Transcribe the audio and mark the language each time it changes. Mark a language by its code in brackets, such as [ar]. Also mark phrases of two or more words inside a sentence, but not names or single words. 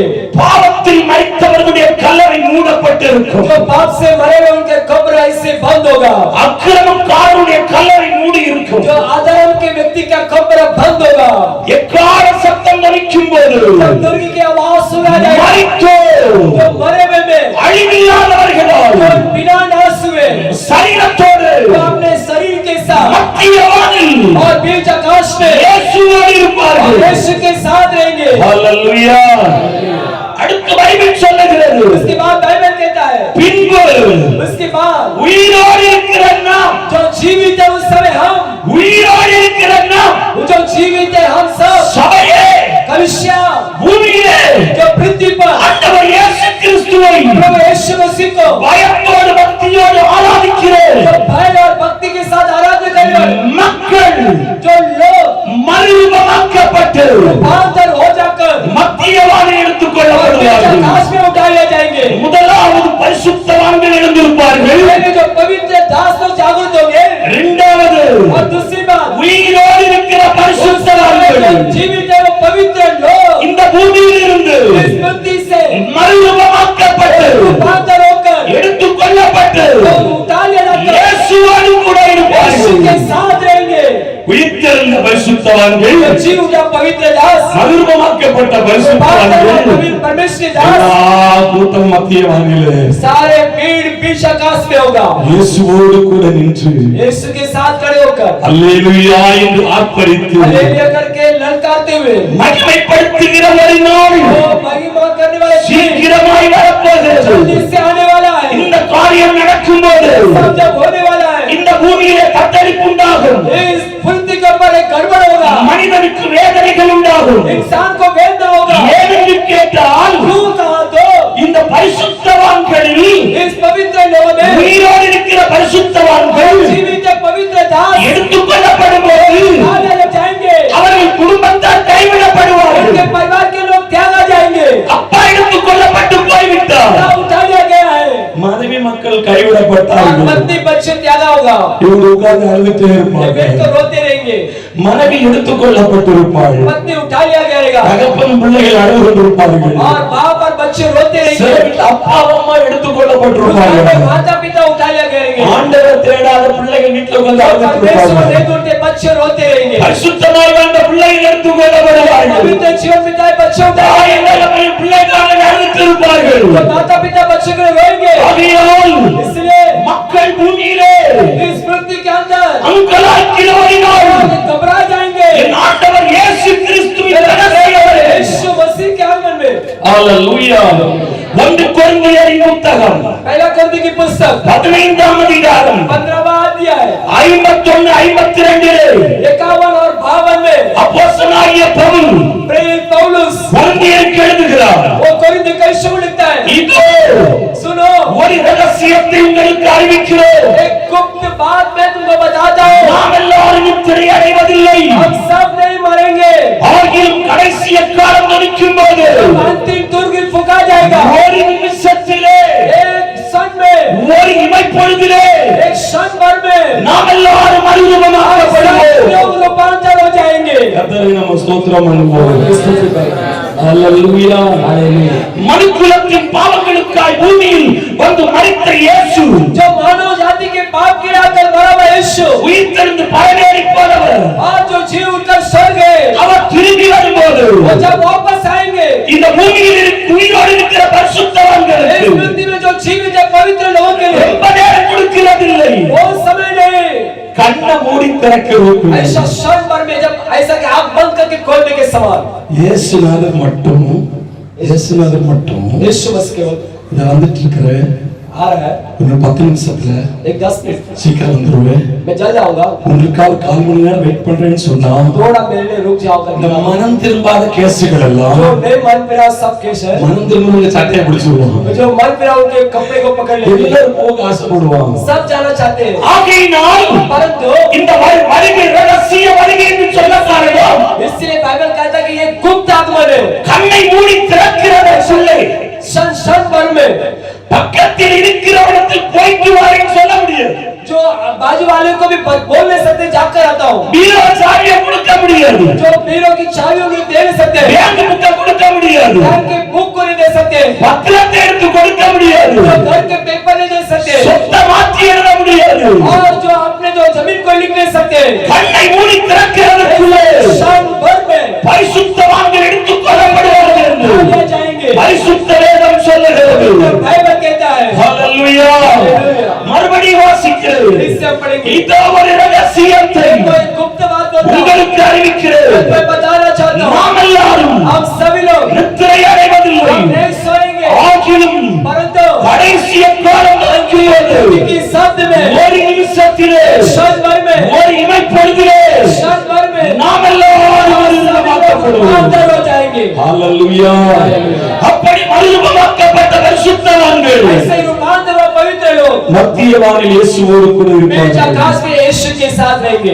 [ta] பாவத்தில் மரித்தவர்களுடைய கல்லறை மூடப்பட்டிருக்கும் [hi] जो पाप से मरे हुए उनके कब्र ऐसे बंद होगा [ta] அக்கிரமக்காரனுடைய கல்லறை மூடி இருக்கும் [hi] जो अधर्म के व्यक्ति का कब्र बंद होगा [ta] எக்கால சத்தம் ஒலிக்கும் போது [hi] जब दुर्गी की आवाज सुना जाएगी [ta] மரித்தோர் [hi] जो मरे हुए में [ta] அழிவில்லாதவர்களால் [hi] जो बिना नाश हुए [ta] சரீரத்தோடு [hi] जो अपने शरीर के साथ [ta] மத்திய வானில் [hi] और बीच आकाश में [ta] இயேசுவோடு இருப்பார்கள் [hi] यीशु के साथ रहेंगे [ta] ஹalleluya அடுத்து பைபிள் சொல்லுகிறது [hi] उसके बाद बाइबल कहता है [ta] பின்பு [hi] उसके बाद [ta] உயிரோடு இருக்கிற நாம் [hi] जो जीवित है उस समय हम [ta] உயிரோடு இருக்கிற நாம் [hi] जो जीवित है हम सब [ta] சபையே [hi] कलिसिया [ta] பூமியிலே [hi] जो पृथ्वी पर [ta] ஆண்டவர் இயேசு கிறிஸ்துவை [hi] प्रभु यीशु मसीह को [ta] பயத்தோடு பக்தியோடு ஆராதிக்கிற [hi] जो भय और भक्ति के साथ आराधना करने [ta] மக்கள் [hi] जो लोग [ta] மறுரூபமாக்கப்பட்டு [hi] रूपांतर हो जाकर [ta] மத்தியவானை எடுத்துக் [hi] और बीच [ta] கொள்ளப்படுவார்கள் [hi] आकाश में उठाए जाएंगे [ta] முதலாவது பரிசுத்தவான்கள் எழுந்திருப்பார்கள் [hi] पहले जो पवित्र दास लोग जागृत होंगे [ta] இரண்டாவது [hi] और दूसरी बात [ta] உயிரோடு இருக்கிற [hi] जो [ta] பரிசுத்தவான்கள் [hi] जीवित है वो पवित्र लोग [ta] இந்த பூமியில் இருந்து [hi] इस पृथ्वी से [ta] மறுரூபமாக்கப்பட்டு [hi] रूपांतर होकर [ta] எடுத்துக் கொள்ளப்பட்டு [hi] वो उठा लिया जाकर [ta] இயேசுவோடு கூட [hi] यीशु के [ta] இருப்பார்கள் [hi] साथ रहेंगे [ta] உயிர்த்தெழுந்த பரிசுத்தவான்கள் [hi] जो जीव उठा पवित्र दास [ta] மறுரூபமாக்கப்பட்ட [hi] रूपांतर [ta] பரிசுத்தவான்கள் [hi] पवित्र परमेश्वर दास [ta] எல்லா கூட்டம் மத்தியவானிலே [hi] सारे भीड़ बीच आकाश में होगा [ta] இயேசுவோடு கூட நின்று [hi] यीशु के साथ खड़े होकर [ta] அல்லேலூயா என்று ஆர்ப்பரித்து [hi] हालेलुया करके ललकारते हुए [ta] மகிமைப்படுத்துகிற ஒரு நாள் [hi] वो महिमा करने वाले दिन [ta] சீக்கிரமாய் வரப்போகிறது [hi] जल्दी से आने वाला है [ta] இந்த காரியம் நடக்கும்போது [hi] सब जब होने वाला है [ta] இந்த பூமியிலே தத்தளிப்பு உண்டாகும் [hi] इस पृथ्वी के ऊपर एक गड़बड़ होगा [ta] மனிதனுக்கு வேதனைகள் உண்டாகும் [hi] इंसान को वेदना होगा [ta] ஏனென்று கேட்டால் [hi] क्यों कहा तो [ta] இந்த பரிசுத்தவான்களில் [hi] इस पवित्र लोगों में [ta] உயிரோடு இருக்கிற பரிசுத்தவான்கள் [hi] जीवित पवित्र दास [ta] எடுத்துக் கொள்ளப்படும் போது [hi] आने जाएंगे [ta] அவர்கள் குடும்பத்தால் கைவிடப்படுவார்கள் [hi] उनके परिवार के लोग त्यागा जाएंगे [ta] அப்பா எடுத்துக் கொள்ளப்பட்டு போய்விட்டார் [hi] उठा लिया गया है [ta] மனைவி மக்கள் கைவிடப்பட்டார்கள். [hi] पत्नी बच्चे त्यागा होगा, [ta] இவங்க உட்கார்ந்து அழுதுட்டே [hi] ये [ta] இருப்பாங்க. [hi] बेट तो रोते रहेंगे, [ta] மனைவி எடுத்துக்கொள்ளப்பட்டிருப்பாள். [hi] पत्नी उठा लिया जाएगा [ta] தகப்பன் பிள்ளைகள் அழுது கொண்டிருப்பார்கள். [hi] और बाप और बच्चे रोते [ta] சில [hi] रहेंगे, [ta] வீட்டுல அப்பா அம்மா எடுத்துக்கொள்ளப்பட்டிருப்பார்கள். [hi] माता पिता उठा लिया जाएंगे, [ta] ஆண்டவர் தேடாத பிள்ளைகள் வீட்டுல உட்கார்ந்து அழுதுட்டு [hi] परमेश्वर [ta] இருப்பாங்க. [hi] नहीं ढूंढते बच्चे रोते रहेंगे, [ta] பரிசுத்தமாய் வாழ்ந்த பிள்ளைகள் எடுத்துக்கொள்ளப்படுவார்கள். [hi] पवित्र जीवन बिताए बच्चे उठा [ta] தாய் [hi] लिया जाएंगे, [ta] தகப்பன் பிள்ளைகளுக்காக அழுதுட்டு இருப்பார்கள். [hi] तो माता पिता बच्चे को रोएंगे, [ta] ஆகையால் [hi] इसलिए [ta] மக்கள் பூமியிலே [hi] इस पृथ्वी के अंदर [ta] அங்கலாய்க்கிறவரினால் [hi] घबरा जाएंगे, [ta] என் ஆண்டவர் இயேசு கிறிஸ்துவின் ரகசியமே. [hi] यीशु मसीह के आगमन में। [ta] ஹalleluya. 1 கொரிந்தியரின் புத்தகம் [hi] पहला कुरिन्थियों की पुस्तक [ta] 15ஆம் அதிகாரம் [hi] 15वां अध्याय [ta] 51 52 [hi] 51 और 52 में [ta] அப்போஸ்தலனாகிய பவுல் [hi] प्रेरित पौलुस [ta] கொரிந்தியருக்கு எழுதுகிறார். [hi] वो कोरिन्थ के विषय में लिखता है, [ta] இதோ [hi] सुनो [ta] ஒரு ரகசியத்தை உங்களுக்கு அறிவிக்கிறோம். [hi] एक गुप्त बात मैं तुमको बताता हूँ, [ta] நாம் எல்லாரும் நித்திரை அடைவதில்லை. [hi] हम सब नहीं मरेंगे, [ta] ஆகிலும் கடைசி காலம் நெருங்கும் போது [hi] अंतिम तुरंग फूंका जाएगा, [ta] ஒரு நிமிஷத்திலே [hi] एक क्षण में, [ta] ஒரு இமைப்பொழுதிலே [hi] एक क्षण भर में [ta] நாம் எல்லாரும் மறுரூபமாக்கப்படுவோம். [hi] लोग रूपांतर हो जाएंगे। [ta] கர்த்தரை நாம ஸ்தோத்திரம் பண்ணுவோம். ஹalleluya. மனுக்குலத்தின் பாவங்களுக்காய் பூமியில் வந்து மரித்த இயேசு, [hi] जो मानव जाति के पाप गिराकर मरा हुआ यीशु [ta] உயிர்த்தெழுந்து பயனேறி போனவர், [hi] और जो जी उठकर स्वर्ग गए, [ta] அவர் திரும்பி வரும்போது [hi] वो जब वापस आएंगे, [ta] இந்த பூமியில் உயிரோடு இருக்கிற [hi] इस [ta] பரிசுத்தவான்களுக்கு [hi] पृथ्वी में जो जीवित है पवित्र लोगों के लिए [ta] ரொம்ப நேரம் கொடுக்கிறதில்லை. [hi] वो समय नहीं, [ta] கண்ணை மூடி திறக்கிறது. [hi] ऐसा क्षण भर में जब ऐसा कि आंख बंद करके खोलने के समान [ta] இயேசுநாதர் மட்டும் [hi] यीशु मसीह केवल [ta] இத வந்துட்டு இருக்கிற [hi] आ रहा है, [ta] ஒரு 10 நிமிஷத்துல [hi] एक 10 मिनट [ta] சீக்கிரம் வந்துருவேன். [hi] मैं जल्द आऊंगा, [ta] உங்களுக்காக 1/4 மணி நேரம் வெயிட் பண்றேன்னு சொன்னா [hi] थोड़ा मेरे लिए रुक जाओ [ta] இந்த [hi] करके, [ta] மனம் திரும்பாத கேசுகள் எல்லாம் [hi] जो नहीं मन फिरा सब केस है, [ta] மனம் திரும்புறவங்க சட்டையை பிடிச்சிருவோம். [hi] जो मन फिरा उनके कपड़े को पकड़ लेंगे, [ta] எல்லாரும் போக ஆசைப்படுவாங்க. [hi] सब जाना चाहते हैं, [ta] ஆகையினால் [hi] परंतु [ta] இந்த வருகை ரகசிய வருகை என்று சொல்ல காரணம் [hi] इसलिए बाइबल कहता है कि ये गुप्त आगमन है, [ta] கண்ணை மூடி திறக்கிறத சொல்லே [hi] क्षण क्षण भर में [ta] பக்கத்தில் இருக்கிறவனத்தில் போய்க்கு வாரேன்னு சொல்ல முடியாது. [hi] जो बाजू वाले को भी बोल नहीं सकते जाकर आता हूँ, [ta] பீரோ சாவியை கொடுக்க முடியாது. [hi] जो बीरों की चाबी उन्हें दे नहीं सकते, [en] bank book [ta] கொடுக்க முடியாது. [hi] घर के बुक को नहीं दे सकते, [ta] பத்திரத்தை எடுத்து கொடுக்க முடியாது. [hi] जो घर के पेपर नहीं दे सकते, [ta] சொத்தை மாற்றி எழுத முடியாது. [hi] और जो अपने जो जमीन को लिख नहीं सकते, [ta] கண்ணை மூடி திறக்கிறதுக்குள்ளே [hi] क्षण भर में [ta] பரிசுத்தவான்கள் எடுத்துக் கொள்ளப்படுவார்கள் என்று [hi] ले जाएंगे, [ta] பரிசுத்த வேதம் சொல்லுகிறது. [hi] बाइबल कहता है। [ta] ஹalleluya. மறுபடியும் வாசிக்கிறது. [hi] इससे हम पढ़ेंगे, [ta] இதோ ஒரு ரகசியத்தை [hi] कोई गुप्त बात बोलता हूँ, [ta] உங்களுக்கு அறிவிக்கிறேன். [hi] मैं बताना चाहता हूँ, [ta] நாம் எல்லாரும் [hi] हम सभी लोग [ta] நித்திரை அடைவதில்லை. [hi] हम नहीं सोएंगे, [ta] ஆகிலும் [hi] परंतु [ta] கடைசி காலம் நெருங்குகிறது. [hi] की शब्द में [ta] ஒரு நிமிஷத்திலே [hi] क्षण भर में [ta] ஒரு இமைப்பொழுதிலே [hi] क्षण भर में [ta] நாம் எல்லாரும் மறுரூபமாக்கப்படுவோம். [hi] अंदर हो जाएंगे। [ta] ஹalleluya. அப்படி மறுரூபமாக்கப்பட்ட பரிசுத்தவான்கள் [hi] ऐसे रूपांतर और पवित्र लोग [ta] மத்தியவானில் இயேசுவோடு கூட [hi] बीच [ta] இருப்பார்கள். [hi] आकाश में यीशु के साथ रहेंगे।